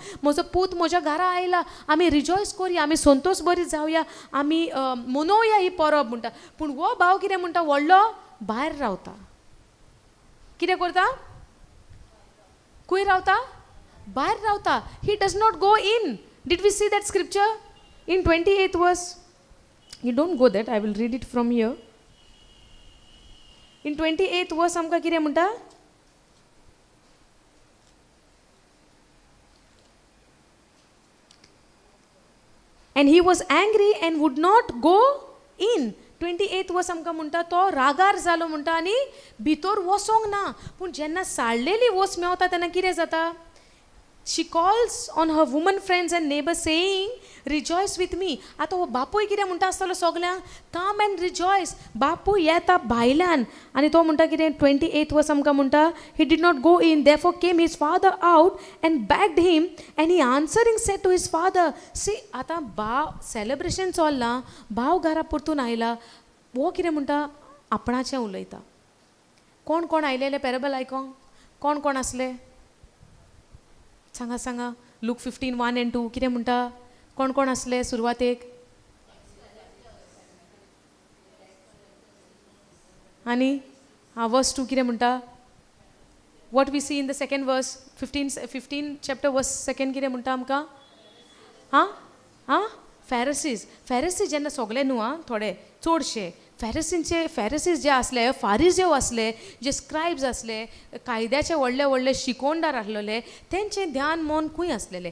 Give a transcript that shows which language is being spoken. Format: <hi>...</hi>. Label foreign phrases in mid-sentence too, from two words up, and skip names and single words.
<kok>म्हजो पूत म्हज्या घरा आयला, आमी रिजॉयस करुया, आमी संतोश बरी जावया, आमी मनोवया ही परब म्हणटा. पूण हो भाव कितें म्हणटा, व्हडलो भायर रावता. कितें करता, खंय रावता, भायर रावता.</kok> <en>he does not go in. Did we see that scripture in 28th verse? You don't go that, I will read it from here. In 28th verse</en> <kok>आमकां कितें म्हणटा,</kok> <en>and he was angry and would not go in.</en> <kok>28th verse आमकां म्हणटा तो रागार जालो म्हणटा आनी भितर वसोंक ना. पूण जेन्ना साळलेली वस मेवता तेन्ना कितें जाता,</kok> <en>she calls on her woman friends and neighbors saying rejoice with me.</en> <kok>आतां हो बापूय कितें म्हणटा आसतलो सगळ्यांक,</kok> <en>come and rejoice.</en> <kok>बापूय येता भायल्यान आनी तो म्हणटा कितें, 28th verse आमकां म्हणटा,</kok> <en>he did not go in, therefore came his father out and begged him, and he answering said to his father. See,</en> <kok>आतां भाव सेलेब्रेशन चल्लां, भाव घरा परतून आयला, हो कितें म्हणटा, आपणाचें उलयता. कोण कोण आयलेले पॅरेबल आयकोंक, कोण कोण आसले सांगा. लूक 15:1-2 कितें म्हणटा, कोण कोण आसले सुरवातेक, आनी verse 2 कितें म्हणटा,</kok> <en>what we see in the second verse, 15 chapter verse 2</en> <kok>कितें म्हणटा आमकां, फॅरसीज जेन्ना सगळे न्हू, थोडे चडशे फॅरसीज जे आसले, फारिजेव आसले, जे स्क्रायब्स आसले, कायद्याचे व्हडले व्हडले शिकोवणदार आसलेले, तेंचें ध्यान मन खंय आसलेलें.</kok>